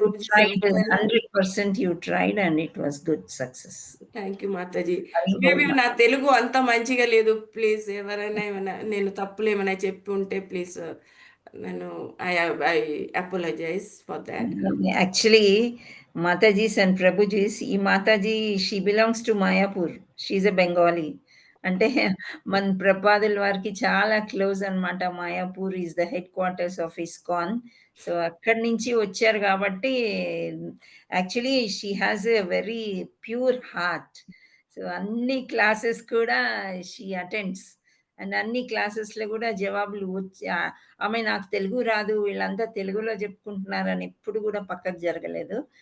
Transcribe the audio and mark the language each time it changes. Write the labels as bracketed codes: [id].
[en] You tried 100%, you tried, and it was good success. Thank you Mataji. Haribol [te] maybe నా తెలుగు అంత మంచిగా లేదు, please ఎవరైనా ఏమైనా నేను తప్పులు ఏమైనా చెప్పి ఉంటే ప్లీజ్ నేను [en] I apologise for that. Actually, Mataji's and Prabhuji's, ఈ Mataji, she belongs to Mayapur. She's a Bengali. [te] అంటే మన ప్రపాదుల వారికి చాలా క్లోజ్ అన్నమాట. [en] Mayapur is the headquarters of ISKCON. So [te] అక్కడి నుంచి వచ్చారు కాబట్టి [en] Actually she has a very pure heart. [te] So అన్ని క్లాసెస్ కూడా షీ అటెండ్స్, అండ్ అన్ని క్లాసెస్లో కూడా జవాబులు వచ్చి ఆమె నాకు తెలుగు రాదు, వీళ్ళంతా తెలుగులో చెప్పుకుంటున్నారని ఎప్పుడు కూడా పక్కకు జరగలేదు.